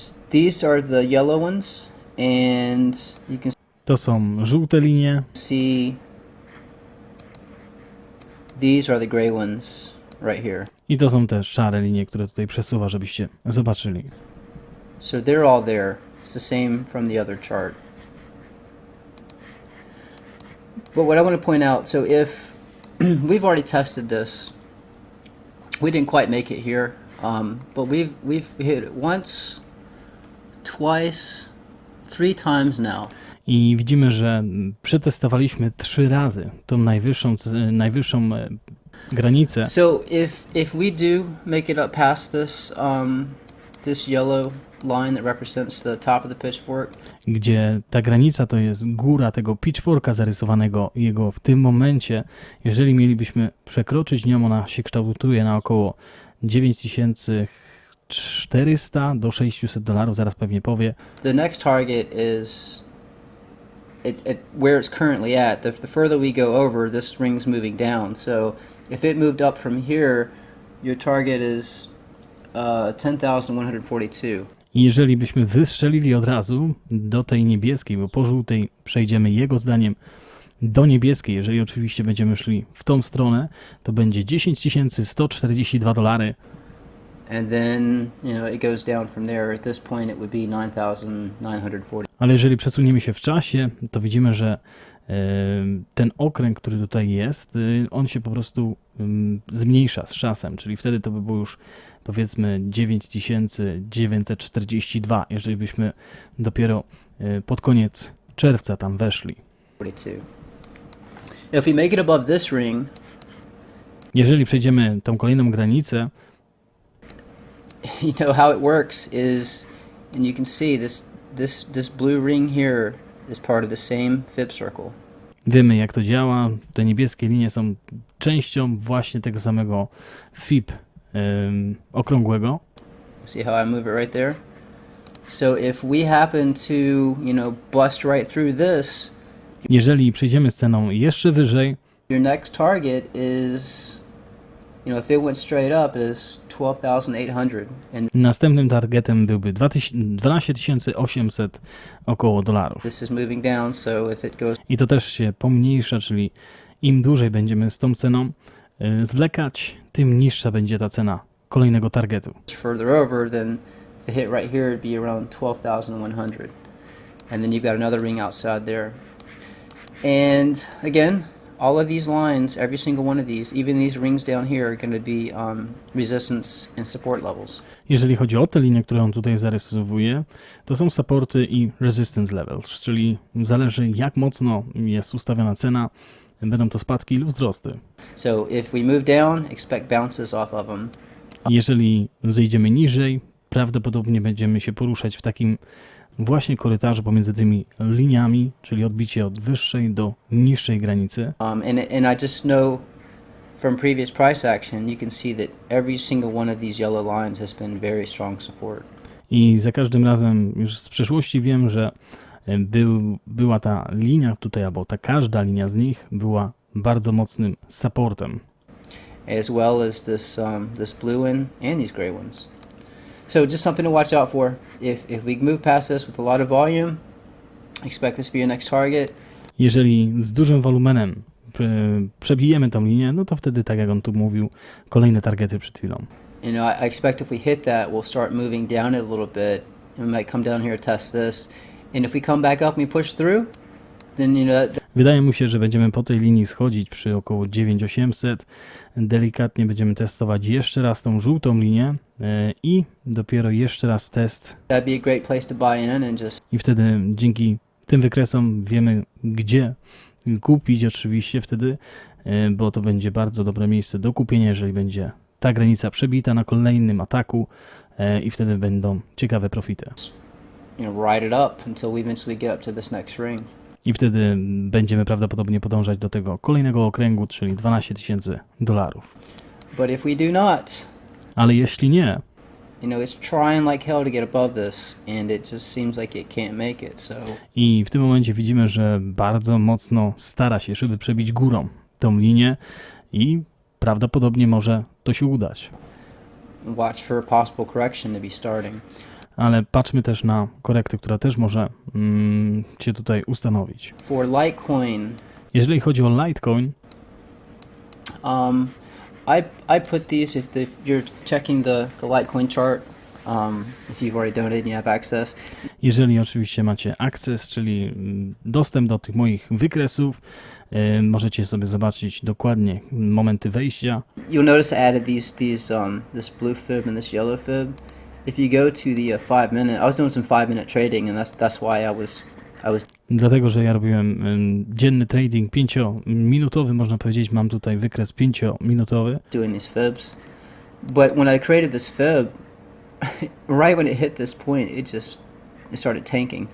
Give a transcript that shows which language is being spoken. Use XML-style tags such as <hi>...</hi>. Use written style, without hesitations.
<en>These are the yellow ones, and you can</en> <pl>To są żółte linie.</pl> <en>see these are the gray ones right here.</en> <pl>I to są te szare linie, które tutaj przesuwa, żebyście zobaczyli.</pl> <en>So they're all there. It's the same from the other chart. But what I want to point out, so if we've already tested this, we didn't quite make it here, but we've hit it once, twice, 3 times now.</en> <pl>I widzimy, że przetestowaliśmy 3 razy tą najwyższą granicę.</pl> <en>So if we do make it up past this yellow line that represents the top of the pitchfork,</en> <pl>Gdzie ta granica to jest góra tego pitchforka zarysowanego, jego w tym momencie, jeżeli mielibyśmy przekroczyć nią, ona się kształtuje na około 9400 do $600, zaraz pewnie powie.</pl> <en>the next target is where it's currently at. The further we go over, this ring's moving down. So if it moved up from here, your target is 10,142.</en> <pl>I jeżeli byśmy wystrzelili od razu do tej niebieskiej, bo po żółtej przejdziemy jego zdaniem do niebieskiej, jeżeli oczywiście będziemy szli w tą stronę, to będzie $10,142.</pl> <en>And then, it goes down from there. At this point, it would be 9,940.</en> <pl>Ale jeżeli przesuniemy się w czasie, to widzimy, że ten okręg, który tutaj jest, on się po prostu zmniejsza z czasem, czyli wtedy to by było już powiedzmy 9942, jeżeli byśmy dopiero pod koniec czerwca tam weszli.</pl> <en>42. If we make it above this ring,</en> <pl>Jeżeli przejdziemy tą kolejną granicę,</pl> <en>how it works is, and you can see this blue ring here is part of the same fib circle.</en> <pl>wiemy jak to działa, te niebieskie linie są częścią właśnie tego samego fib okrągłego.</pl> <en>See how I move it right there? So if we happen to, bust right through this,</en> <pl>Jeżeli przejdziemy z ceną jeszcze wyżej,</pl> <en>your next target is, if it went straight up, is 12,800. And</en> <pl>następnym targetem byłby 12 800 około dolarów.</pl> <en>this is moving down, so if it goes</en> <pl>I to też się pomniejsza, czyli im dłużej będziemy z tą ceną zwlekać, tym niższa będzie ta cena kolejnego targetu.</pl> <en>further over, then if it hit right here, it'd be around 12,100. And then you've got another ring outside there. And again, all of these lines, every single one of these, even these rings down here, are going to be resistance and support levels.</en> <pl>Jeżeli chodzi o te linie, które on tutaj zarysowuje, to są supporty i resistance levels, czyli zależy jak mocno jest ustawiona cena, będą to spadki lub wzrosty.</pl> <en>So if we move down, expect bounces off of them.</en> <pl>Jeżeli zejdziemy niżej, prawdopodobnie będziemy się poruszać w takim właśnie korytarzu pomiędzy tymi liniami, czyli odbicie od wyższej do niższej granicy.</pl> <en>And I just know from previous price action, you can see that every single one of these yellow lines has been very strong support.</en> <pl>I za każdym razem już z przeszłości wiem, że była ta linia tutaj, albo ta każda linia z nich była bardzo mocnym supportem.</pl> <en>As well as this blue one and these gray ones. So just something to watch out for. If we move past this with a lot of volume, expect this to be your next target.</en> <pl>Jeżeli z dużym wolumenem przebijemy tą linię, no to wtedy, tak jak on tu mówił, kolejne targety przed chwilą.</pl> <en>I expect if we hit that, we'll start moving down it a little bit. And we might come down here, test this. And if we come back up and we push through, then</en> <pl>Wydaje mu się, że będziemy po tej linii schodzić przy około 9800. Delikatnie będziemy testować jeszcze raz tą żółtą linię i dopiero jeszcze raz test.</pl> <en>that'd be a great place to buy in and just</en> <pl>I wtedy dzięki tym wykresom wiemy, gdzie kupić oczywiście wtedy, bo to będzie bardzo dobre miejsce do kupienia, jeżeli będzie ta granica przebita na kolejnym ataku i wtedy będą ciekawe profity.</pl> <en>ride it up until we eventually get up to this next ring.</en> <pl>I wtedy będziemy prawdopodobnie podążać do tego kolejnego okręgu, czyli 12 000 $.</pl> <en>But if we do not,</en> <pl>Ale jeśli nie,</pl> <en>it's trying like hell to get above this, and it just seems like it can't make it. So</en> <pl>i w tym momencie widzimy, że bardzo mocno stara się, żeby przebić górą tą linię i prawdopodobnie może to się udać.</pl> <en>watch for a possible correction to be starting.</en> <pl>Ale patrzmy też na korektę, która też może się tutaj ustanowić.</pl> <en>For Litecoin,</en> <pl>Jeżeli chodzi o Litecoin,</pl> <en>I put these if you're checking the Litecoin chart. If you've already donated and you have access.</en> <pl>jeżeli oczywiście macie akces, czyli dostęp do tych moich wykresów, możecie sobie zobaczyć dokładnie momenty wejścia.</pl> <en>You'll notice I added this blue fib and this yellow fib. If you go to the 5 minute, I was doing some 5 minute trading, and that's why I was</en> <pl>Dlatego, że ja robiłem dzienny trading 5-minutowy, można powiedzieć, mam tutaj wykres 5-minutowy.</pl> <en>doing these fibs. But when I created this fib, right when it hit this point, it started tanking.</en>